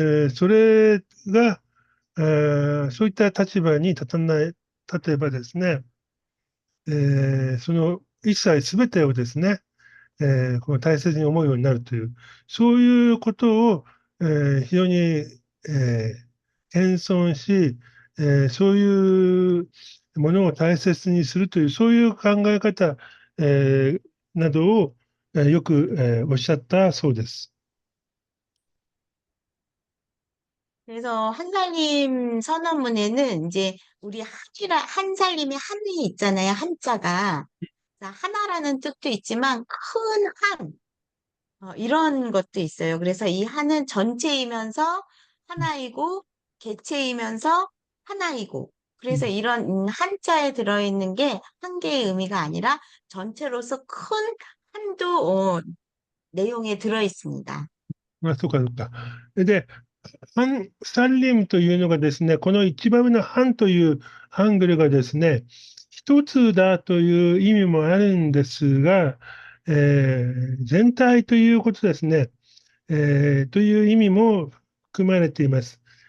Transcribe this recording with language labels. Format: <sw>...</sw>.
<ja>それが、そういった立場に立てばですね、その一切すべてをですね、この大切に思うようになるという、そういうことを、非常に、謙遜し、そういうものを大切にするという、そういう考え方、などを、よく、おっしゃったそうです。</ja> <ko>그래서 한살림 선언문에는 이제 우리 한살림의 한이 있잖아요. 한자가. 하나라는 뜻도 있지만 큰 한, 이런 것도 있어요. 그래서 이 한은 전체이면서 하나이고 개체이면서 하나이고 그래서 이런 한자에 들어있는 게 한 개의 의미가 아니라 전체로서 큰 한도 내용에 들어있습니다.</ko> <ja>そうか、そうか。で、サンリムというのがですね、この一番上のハンというハングルがですね、一つだという意味もあるんですが、全体ということですね、という意味も含まれています。</ja>